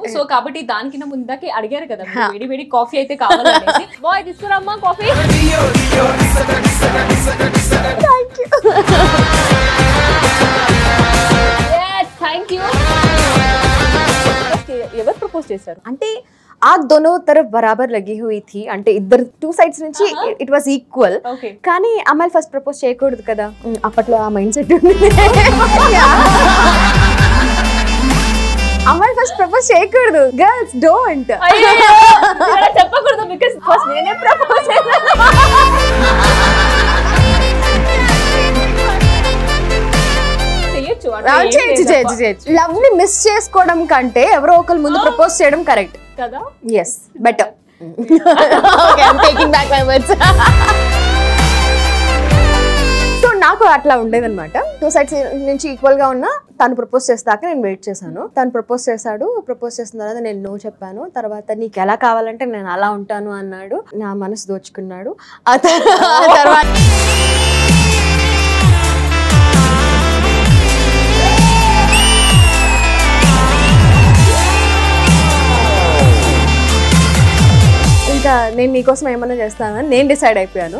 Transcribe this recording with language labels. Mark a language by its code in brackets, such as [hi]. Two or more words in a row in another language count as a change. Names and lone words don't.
[te] సో కాబట్టి దానికి ముందాకే అడిగారు కదా వేడి వేడి కాఫీ అయితే కావాలనేసి. బాయ్ తీసుకురమ్మా కాఫీ. [en] thank you. [te] ఎవరు ప్రపోజ్ చేశారు అంటే [hi] आग दोनों तरफ बराबर लगी हुई थी [te] అంటే ఇద్దరు [en] two sides [te] నుంచి [en] it was equal. [te] కానీ అమ్మాయిలు [en] first propose [te] చేయకూడదు కదా, అప్పట్లో ఆ [en] mind set [te] ఉంది. అమ్మాయిలు [en] first propose [te] చేయకూడదు, [en] girls don't. [te] చెప్పకూడదు [en] because first [te] నేనే ప్రపోజ్ చేశాను. లవ్ ని మిస్ చేసుకోవడం కంటే ఎవరో ఒకరు ముందు ప్రపోజ్ చేయడం కరెక్ట్ కదా. [en] yes better. okay I'm taking back my words. [te] సో నాకు అట్లా ఉండేదన్నమాట. [en] two sides [te] నుంచి ఈక్వల్ గా ఉన్నా తను ప్రపోజ్ చేస్తాక నేను వెయిట్ చేశాను. తను ప్రపోజ్ చేశాడు, ప్రపోజ్ చేసిన తర్వాత నేను నో చెప్పాను. తర్వాత నీకు ఎలా కావాలంటే నేను అలా ఉంటాను అన్నాడు. నా మనసు దోచుకున్నాడు. ఆ తర్వాత ఇంకా నేను నీకోసం ఏమన్నా చేస్తానని నేను డిసైడ్ అయిపోయాను.